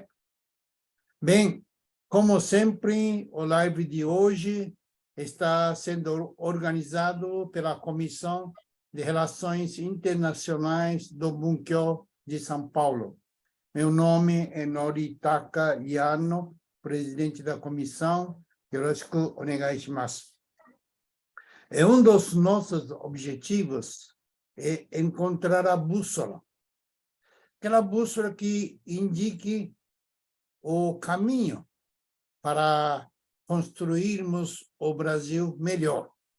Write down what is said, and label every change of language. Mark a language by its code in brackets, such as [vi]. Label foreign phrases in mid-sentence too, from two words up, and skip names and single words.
[pt] Bem, como sempre, o live de hoje está sendo organizado pela Comissão de Relações Internacionais do Bunkyo de São Paulo. Meu nome é Noritaka Yano, presidente da comissão. [ja] よろしく お願い します. [pt] Um dos nossos objetivos é encontrar a bússola. Aquela bússola que indique o caminho para construirmos o Brasil melhor.